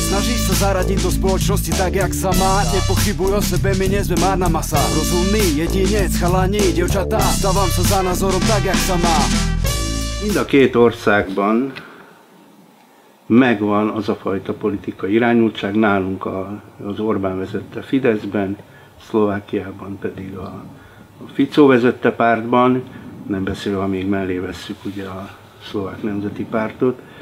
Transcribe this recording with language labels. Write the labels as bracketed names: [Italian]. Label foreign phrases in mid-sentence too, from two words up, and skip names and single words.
[Slovak] Snažíš sa zaradiť do spoločnosti tak, jak sa má. Nepochybuj o sebe, my nie sme márna masa. Rozumný jedinec, chalani, dievčatá, stávam sa za názorom tak, jak sa má. [Hungarian] Mind a két országban megvan az a fajta politikai irányultság, nálunk az Orbán vezette Fideszben, Szlovákiában pedig a Fico vezette pártban, nem beszélve, ha még mellé vesszük ugye a Szlovák Nemzeti Pártot,